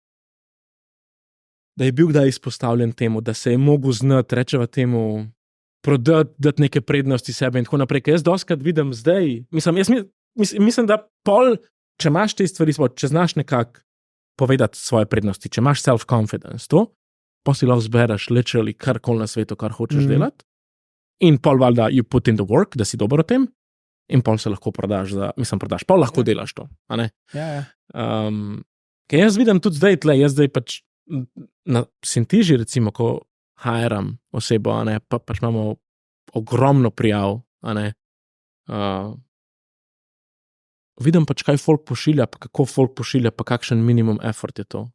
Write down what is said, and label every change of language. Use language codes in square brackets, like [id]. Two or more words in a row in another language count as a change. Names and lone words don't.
[sl] da je bil kdaj izpostavljen temu, da se je mogel znati, rečeva temu, dati neke prednosti sebe in tako naprej, ker jaz dostikrat vidim zdaj, mislim, da pol, če imaš te stvari, če znaš nekako povedati svoje prednosti, če imaš self-confidence, to, pa si lahko zbereš literally karkoli na svetu, kar hočeš delati, in pol valjda [en] you put in the work, [sl] da si dober o tem, in pol se lahko prodaš, pol lahko delaš to, a ne? Ja. Ker jaz vidim tudi zdaj jaz zdaj pač na Sintiži, recimo, ko hiram osebo, a ne, pa pač imamo ogromno prijav, a ne, vidim pač, kaj folk pošilja, pa kako folk pošilja, pa kakšen [en] minimum effort [sl] je to.